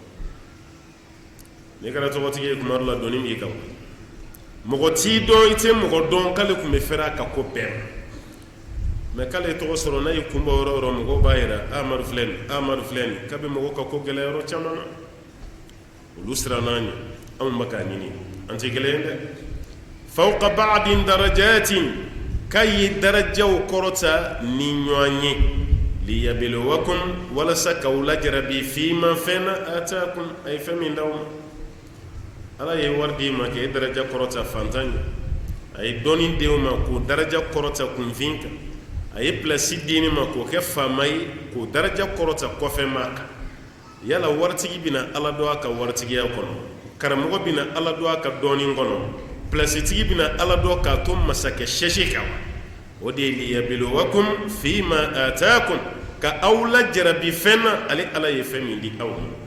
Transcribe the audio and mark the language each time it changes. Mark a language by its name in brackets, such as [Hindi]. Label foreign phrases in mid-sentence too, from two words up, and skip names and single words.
[Bambara] n'i kɛra tɔgɔtigi ye kuma dɔ la dɔnni b'i kan mɔgɔ t'i dɔn i tɛ mɔgɔ dɔn k'ale kun bɛ fɛrɛ a ka ko bɛɛ ma mɛ k'ale ye tɔgɔ sɔrɔ n'a ye kun bɔ yɔrɔ o yɔrɔ mɔgɔw b'a yira Amadu filɛ nin k'a bɛ mɔgɔw ka ko gɛlɛya yɔrɔ caman na olu siran n'an ye anw bɛ k'a ɲini an tɛ kelen ye dɛ [Arabic] فوق بعض درجات [Bambara] k'a ye darajaw kɔrɔta ni ɲɔgɔn ye liyabluwakum walasa k'aw lajarabi fima fɛn na ataakum a ye fɛn min d'aw ma ala ye wari di ma k'e daraja kɔrɔta fantan ye a ye dɔɔni di ma k'o daraja kɔrɔta kunfin kan a ye pilasi di ma k'o kɛ faama ye k'o daraja kɔrɔta kɔfɛ maa kan yala waritigi bɛna ala dɔn a ka waritigiya kɔnɔ karamɔgɔ bɛna ala dɔn a ka dɔɔni kɔnɔ pilasitigi bɛna ala dɔn k'a to masakɛ sɛsi kan o de ye [Arabic] ليبلوكم في ما آتاكم [Bambara] ka aw lajarabi fɛn na ale ala ye fɛn min di aw ma